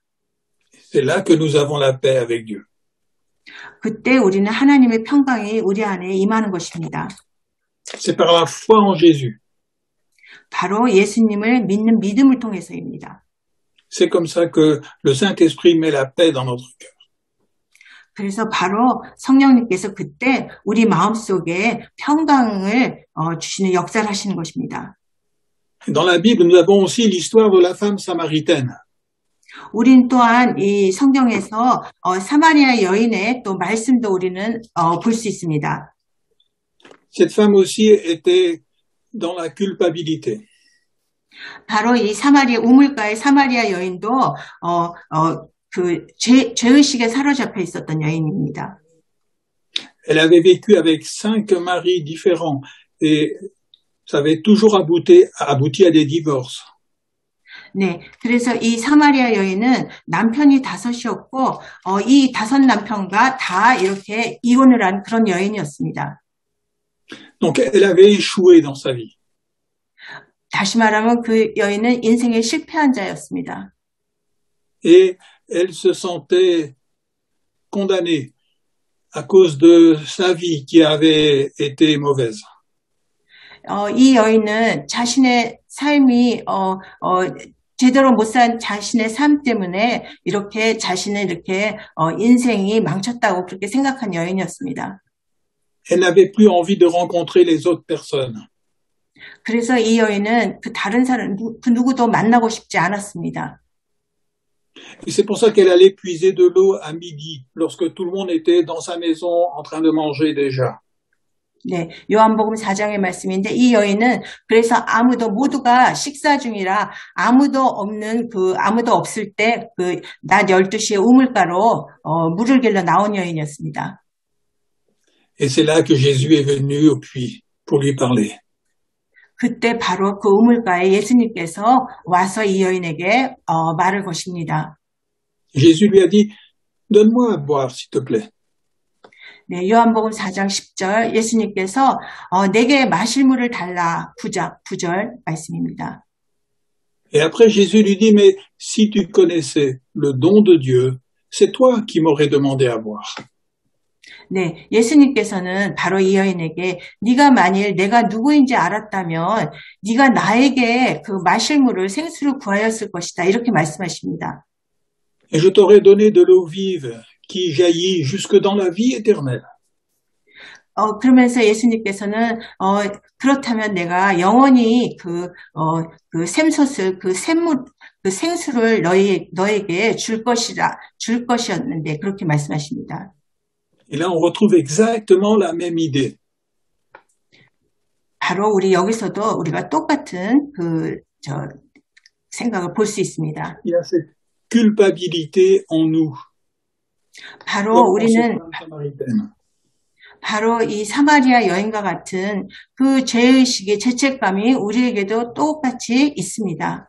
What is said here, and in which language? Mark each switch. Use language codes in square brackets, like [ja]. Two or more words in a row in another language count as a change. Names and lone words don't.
[fr] C'est là que nous avons la paix avec Dieu. [ko] 그때 우리는 하나님의 평강이 우리 안에 임하는 것입니다. [fr] C'est par la foi en Jésus. [ko] 바로 예수님을 믿는 믿음을 통해서입니다. [fr] C'est comme ça que le Saint-Esprit met la paix dans notre cœur. [ko] 그래서 바로 성령님께서 그때 우리 마음속에 평강을 주시는 역사를 하시는 것입니다. [fr] Dans la Bible, nous avons aussi l'histoire de la femme samaritaine. [ko] 우린 또한 이 성경에서 사마리아 여인의 또 말씀도 우리는 볼 수 있습니다. [fr] Cette femme aussi était dans la culpabilité. [ko] 바로 이 우물가의 사마리아 여인도 그 죄의식에 사로잡혀 있었던 여인입니다. [fr] Elle avait vécu avec 5 maris différents et ça avait toujours abouti à des divorces. [ko] 네, 그래서 이 사마리아 여인은 남편이 5이었고 이 5 남편과 다 이렇게 이혼을 한 그런 여인이었습니다. [fr] Donc elle avait échoué dans sa vie. [ko] 다시 말하면 그 여인은 인생에 실패한 자였습니다. [fr] Et elle se sentait condamnée à cause de sa vie qui avait été mauvaise. [ko] 이 여인은 자신의 삶이 제대로 못 산 자신의 삶 때문에 이렇게 자신의 이렇게 인생이 망쳤다고 그렇게 생각한 여인이었습니다. [fr] Elle n'avait plus envie de rencontrer les autres personnes. [ko] 그래서 이 여인은 그 다른 사람, 그 누구도 만나고 싶지 않았습니다. [fr] Et c'est pour ça qu'elle allait puiser de l'eau à midi, lorsque tout le monde était dans sa maison en train de manger déjà. [ko] 네, 요한복음 4장의 말씀인데 이 여인은 그래서 모두가 식사 중이라 아무도 없을 때 그 낮 12시에 우물가로 물을 길러 나온 여인이었습니다. [fr] Et c'est là que Jésus est venu au puits pour lui parler. [ko] 그때 바로 그 우물가에 예수님께서 와서 이 여인에게 말을 거십니다. [fr] Jésus lui a dit, donne-moi à boire, s'il te plaît. [ko] 네, 요한복음 4장 10절 예수님께서 내게 마실 물을 달라 9절 말씀입니다. [fr] Et après Jésus lui dit, mais si tu connaissais le don de Dieu, c'est toi qui m'aurais demandé à boire. [ko] 네, 예수님께서는 바로 이 여인에게 네가 만일 내가 누구인지 알았다면 네가 나에게 그 마실 물을 생수를 구하였을 것이다. 이렇게 말씀하십니다. [fr] Et je t'aurais donné de l'eau vive qui jaillit jusque dans la vie éternelle. [ko] 그러면서 예수님께서는 그렇다면 내가 영원히 그 샘솟을 그 생수를 너에게 줄 것이었는데 그렇게 말씀하십니다. [fr] Et là, on retrouve exactement la même idée. [ko] 바로 우리 여기서도 우리가 똑같은 생각을 볼 수 있습니다. [fr] Il y a cette culpabilité en nous. [ko] 바로 우리는 바로 이 사마리아 여인과 같은 그 죄의식의 죄책감이 우리에게도 똑같이 있습니다.